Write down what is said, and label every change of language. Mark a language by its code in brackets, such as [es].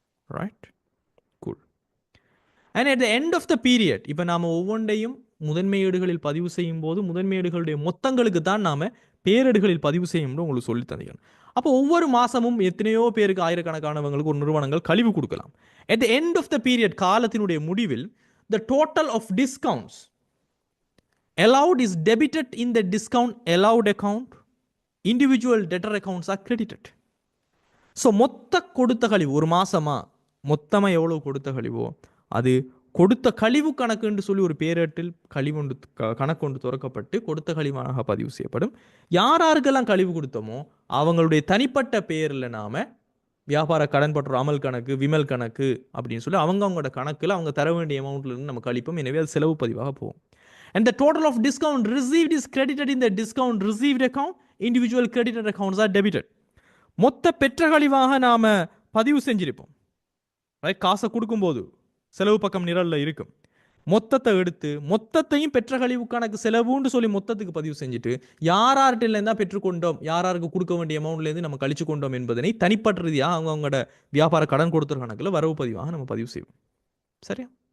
[en] Right, cool. And at the end of the period, [ta] இப்போ நாம ஒவ்வொன்றையும் முதன்மை ஏடுகளில் பதிவு செய்யும் போது முதன்மை ஏடுகளுடைய மொத்தங்களுக்கு தான் நாம பேரேடுகளில் பதிவு செய்யும் உங்களுக்கு சொல்லி தந்தீங்க. அப்போ ஒவ்வொரு மாசமும் எத்தனையோ பேருக்கு, ஆயிரக்கணக்கானவங்களுக்கு ஒரு நிறுவனங்கள் கழிவு கொடுக்கலாம். [en] at the end of the period, [ta] காலத்தினுடைய முடிவில், [en] The total of discounts allowed is debited in the discount allowed account. Individual debtor accounts are credited. [ta] So மொத்த கொடுத்த கழிவு ஒரு மாசமா மொத்தமாக எவ்வளவு கொடுத்த கழிவோ அது கொடுத்த கழிவு கணக்குன்னு சொல்லி ஒரு பேரேட்டில் கழிவு கணக்கு ஒன்று துறக்கப்பட்டு கொடுத்த கழிவாக பதிவு செய்யப்படும். யாருக்கெல்லாம் கழிவு கொடுத்தோமோ அவங்களுடைய தனிப்பட்ட பேரில் நாம வியாபார கடன் பற்ற அமல் கணக்கு, விமல் கணக்கு அப்படின்னு சொல்லி அவங்களோட கணக்கில் அவங்க தர வேண்டிய அமௌண்ட்ல இருந்து நம்ம கழிப்போம். எனவே அது செலவு பதிவாக போகும். [en] And the total of discount received is credited in the discount received account. Individual credited accounts are debited. [ta] மொத்த பெற்ற கழிவாக நாம பதிவு செஞ்சிருப்போம். காசை கொடுக்கும்போது செலவு பக்கம் நிரல்ல இருக்கும். மொத்தத்தை எடுத்து மொத்தத்தையும் பெற்ற கழிவு கணக்கு செலவுன்னு சொல்லி மொத்தத்துக்கு பதிவு செஞ்சுட்டு யார்கிட்ட இருந்தா பெற்றுக்கொண்டோம், யாருக்கு கொடுக்க வேண்டிய அமௌண்ட்ல இருந்து நம்ம கழிச்சு கொண்டோம் என்பதனை தனிப்பட்ட ரீதியாக அவங்களோட வியாபார கடன் கொடுத்த கணக்கில் வரவு பதிவாக நம்ம பதிவு செய்வோம். சரியா?